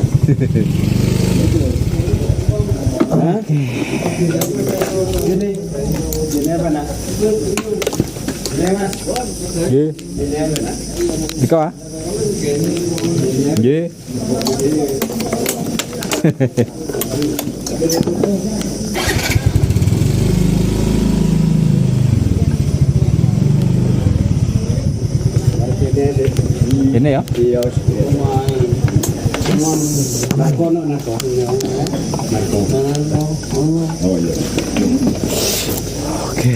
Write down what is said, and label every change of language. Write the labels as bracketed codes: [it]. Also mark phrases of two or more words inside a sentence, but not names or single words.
[id] Gini apa nak? Ini Mas. Nggih. Ini apa nak? Dika, Pak? Nggih. Ini ya? Iya, Oke.